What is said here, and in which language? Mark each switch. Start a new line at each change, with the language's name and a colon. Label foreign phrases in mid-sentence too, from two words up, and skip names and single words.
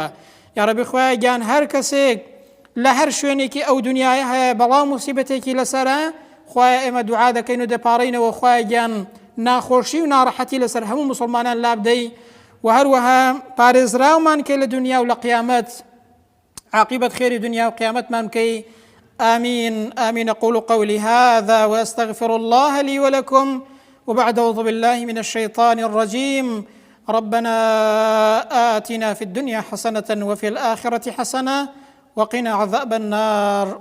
Central Kurdish: یا ڕەبی خوایە گیان هەر کەسێک لە هەر شوێنێکی ئەو دنیای هەیە بەڵاو موسیبەتێکی لەسەرە خوایە ئێمە دوعا دەکەین و دەپاڕینەوە خوایە گیان ناخۆشی و ناڕەحەتی لەسەر هەموو مسلمانان لابدەی و هەروەها پارێزراومان کە لە دنیا و لە قیامەت عاقبەت خێری دنیا و قیامەتمان بکەی.
Arabic: آمين آمين. أقول قولي هذا وأستغفر الله لي ولكم وبعد أعوذ بالله من الشيطان الرجيم. ربنا آتنا في الدنيا حسنة وفي الآخرة حسنة وقنا عذاب النار.